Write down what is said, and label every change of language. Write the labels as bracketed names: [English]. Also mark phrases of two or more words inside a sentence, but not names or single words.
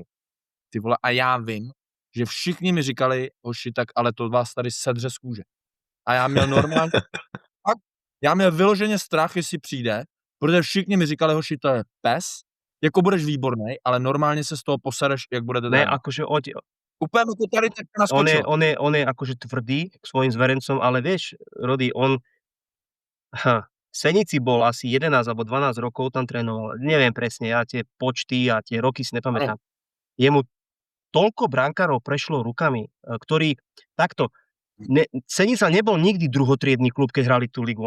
[Czech] Ty vole, a já vím, že všichni mi říkali, hoši, tak ale to vás tady sedře z kůže. A já měl normálně, já měl vyloženě strach, jestli přijde, protože všichni mi říkali, hoši, to je pes, jako budeš výborný, ale normálně se z toho posereš, jak budete [Slovak] Ne, [Czech] trénovat. [Slovak] akože [Czech] Úplne to tady tak [Slovak] on je, [Czech] naskočilo. [Slovak] on je akože tvrdý k svojim zverencom, ale vieš, Rody, v Senici bol asi 11 alebo 12 rokov tam trénoval. Neviem presne, ja tie počty a tie roky si nepamätám. Jemu toľko brankárov prešlo rukami, ktorí takto, Senica nebol nikdy druhotriedny klub, keď hrali tú ligu.